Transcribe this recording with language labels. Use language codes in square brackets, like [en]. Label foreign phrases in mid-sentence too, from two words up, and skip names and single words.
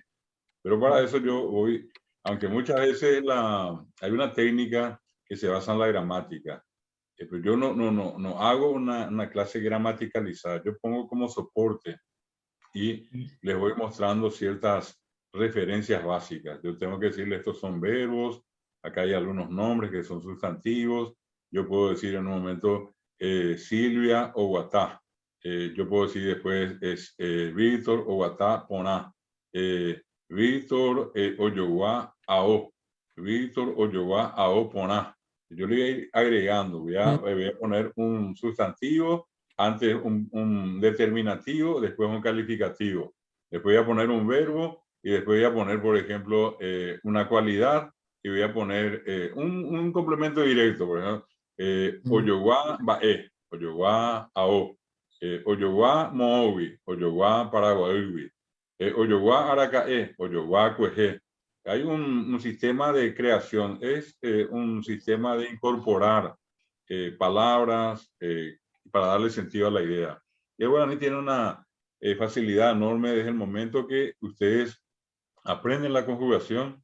[es] Pero para eso yo voy, aunque muchas veces hay una técnica que se basa en la gramática, pero yo no hago una clase gramaticalizada, yo pongo como soporte y les voy mostrando ciertas referencias básicas. Yo tengo que decirle, estos son verbos, acá hay algunos nombres que son sustantivos, yo puedo decir en un momento Silvia [gn] o Guatá, [es] yo puedo decir después Víctor [gn] o Guatá Poná, [es] Víctor [gn] Oyoguá Ao, [es] Víctor [gn] Oyoguá Ao Poná. [es] Yo le voy a ir agregando, voy a poner un sustantivo, antes un determinativo, después un calificativo. Después voy a poner un verbo y después voy a poner, por ejemplo, una cualidad y voy a poner un complemento directo, por ejemplo, [gn] Oyoguá Bae, Oyoguá Ao, Oyoguá Moowi, Oyoguá Paraguayui, Oyoguá Aracae, Oyoguá Cueje. [es] Hay un sistema de creación, es un sistema de incorporar palabras, para darle sentido a la idea. Y el guaraní tiene una facilidad enorme desde el momento que ustedes aprenden la conjugación.